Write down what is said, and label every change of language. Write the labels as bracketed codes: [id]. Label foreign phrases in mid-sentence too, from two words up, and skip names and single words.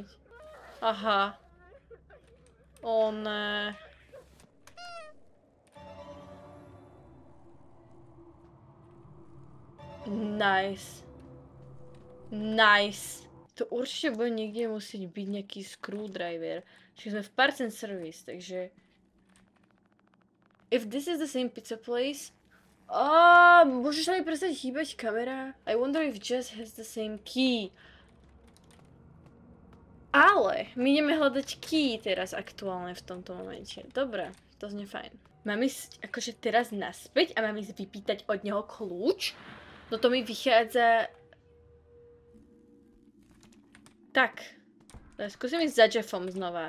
[sk] Aha. Ó ne. Nice. Nice. To určite bude niekde musieť byť nejaký screwdriver. Čiže sme v [en] parts and service, [sk] takže... [en] If this is the same pizza place... [sk] môžeš sa mi prestať hýbať kamera? [en] I wonder if Jess has the same key. [sk] Ale my ideme hľadať key teraz aktuálne v tomto momente. Dobre, to znie fajn. Mám ísť akože teraz naspäť a mám ísť vypýtať od neho kľúč? No to mi vychádza... Tak, skúsim ísť za Jeffom znova.